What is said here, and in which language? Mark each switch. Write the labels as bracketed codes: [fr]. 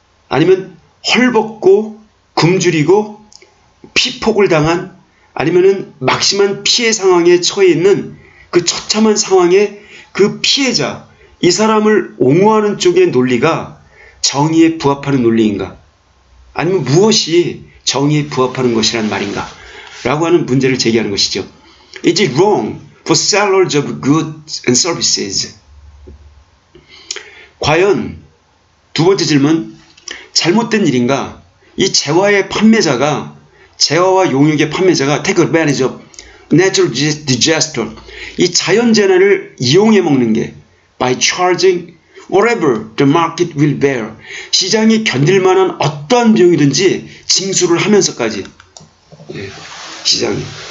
[ko] 아니면 헐벗고 굶주리고 피폭을 당한, 아니면은 막심한 피해 상황에 처해 있는 그 처참한 상황의 그 피해자, 이 사람을 옹호하는 쪽의 논리가 정의에 부합하는 논리인가? 아니면 무엇이 정의에 부합하는 것이란 말인가? 라고 하는 문제를 제기하는 것이죠. [en] Is it wrong for sellers of goods and services? [ko] 과연 두 번째 질문, 잘못된 일인가? 이 재화의 판매자가, 재화와 용역의 판매자가 [en] take advantage of natural disaster, [ko] 이 자연재난을 이용해 먹는 게 [en] by charging whatever the market will bear, [ko] 시장이 견딜 만한 어떠한 비용이든지 징수를 하면서까지, 시장이